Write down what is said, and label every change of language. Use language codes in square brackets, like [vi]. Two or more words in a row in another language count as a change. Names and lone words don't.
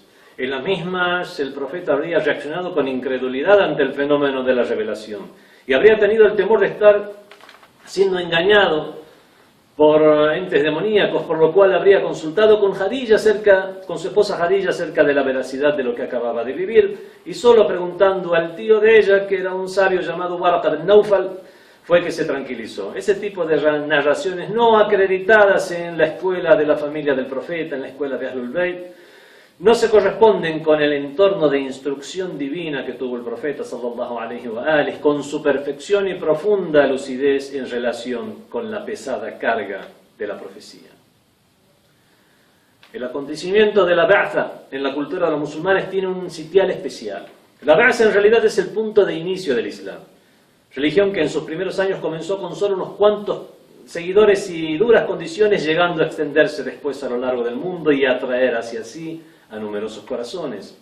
[es] En las mismas, el profeta habría reaccionado con incredulidad ante el fenómeno de la revelación y habría tenido el temor de estar siendo engañado por entes demoníacos, por lo cual habría consultado con su esposa Jadilla acerca de la veracidad de lo que acababa de vivir, y solo preguntando al tío de ella, que era un sabio llamado Warqa bin Nawfal, fue que se tranquilizó. Ese tipo de narraciones no acreditadas en la escuela de la familia del profeta, en la escuela de Ahlul Bayt, no se corresponden con el entorno de instrucción divina que tuvo el profeta [ar] صلى الله عليه وآله, [es] con su perfección y profunda lucidez en relación con la pesada carga de la profecía. El acontecimiento de la Ba'tha en la cultura de los musulmanes tiene un sitial especial. La Ba'tha en realidad es el punto de inicio del Islam, religión que en sus primeros años comenzó con solo unos cuantos seguidores y duras condiciones, llegando a extenderse después a lo largo del mundo y a atraer hacia sí a numerosos corazones.